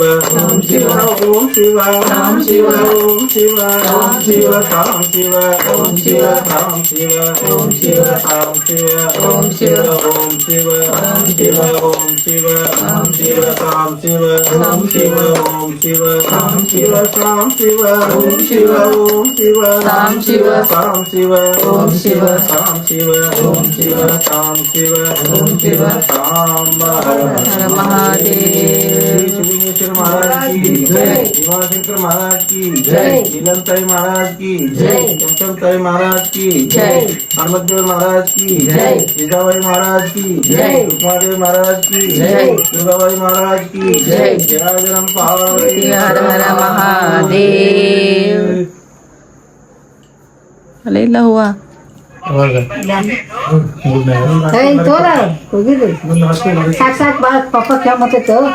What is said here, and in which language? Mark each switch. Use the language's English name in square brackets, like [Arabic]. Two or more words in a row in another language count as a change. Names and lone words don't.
[Sanskrit] ಓಂ ಶಿವ ಓಂ ಶಿವ ಸಾಂ ಶಿವ ಓಂ ಶಿವ ಸಾಂ ಶಿವ ಓಂ ಶಿವ ಸಾಂ ಶಿವ ಓಂ ಶಿವ ಸಾಂ ಶಿವ ಓಂ ಶಿವ ಸಾಂ ಶಿವ ಓಂ ಶಿವ ಓಂ ಶಿವ ಓಂ ಶಿವ ಸಾಂ ಶಿವ ಸಾಂ ಶಿವ ಓಂ ಶಿವ ಓಂ ಶಿವ ಸಾಂ ಶಿವ ಸಾಂ ಶಿವ ಓಂ ಶಿವ ಓಂ ಶಿವ ಸಾಂ ಶಿವ ಸಾಂ ಶಿವ ಓಂ ಶಿವ ಸಾಂ ಶಿವ ಓಂ ಶಿವ ಸಾಂ ಶಿವ ಓಂ ಶಿವ ಸಾಂಬ ಹರ ಹರ ಮಹಾದೇವ್ [Hindi] शिवलिंगेश्वर महाराज की जय भीमाशंकर महाराज की जय नीलमताई महाराज की जय चमचमताई महाराज की जय हनुमतदेव महाराज की जय सीताबाई महाराज की जय रुक्मादेव महाराज की जय दुर्गाबाई महाराज की जय जनार्दन पार्वती हर हर महादेव अरे [Kannada] ಇಲ್ಲ ಹೂವ ಸಾಕ್ ಸಾಕ್ ಬಾ ಪಪ್ಪ ಕೆಮ್ಮತ್ತಿತ್ತು